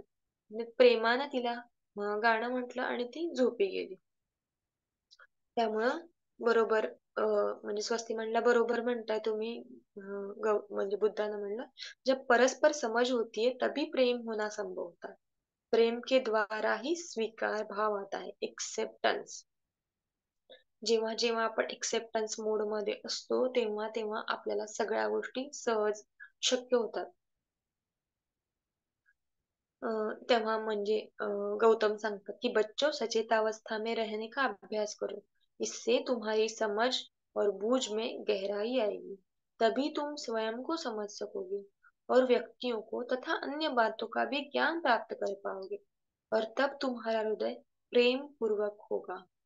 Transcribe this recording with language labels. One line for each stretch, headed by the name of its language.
Marathi: आणि प्रेमानं तिला गाणं म्हटलं आणि ती झोपी गेली. त्यामुळं बरोबर म्हणजे स्वस्ती म्हणला, बरोबर म्हणताय तुम्ही, म्हणजे बुद्धानं म्हणलं,
Hindi: जब परस्पर समझ होती है तभी प्रेम होना संभव होता है. प्रेम के द्वारा ही स्वीकार भाव आता है, एक्सेप्टन्स.
Marathi: जेव्हा जेव्हा आपण एक्सेप्टन्स मोड मध्ये असतो, तेव्हा तेव्हा आपल्याला सगळ्या गोष्टी सहज शक्य होतात. तेव्हा म्हणजे गौतम सांगतात की
Hindi: बच्चों सचेत अवस्था में रहने का अभ्यास करो, इससे तुम्हारी समझ और बूझ में गहराई आएगी, तभी तुम स्वयं को समझ सकोगे और व्यक्तियों को तथा अन्य बातों का भी ज्ञान प्राप्त कर पाओगे, और तब तुम्हारा हृदय प्रेम पूर्वक होगा.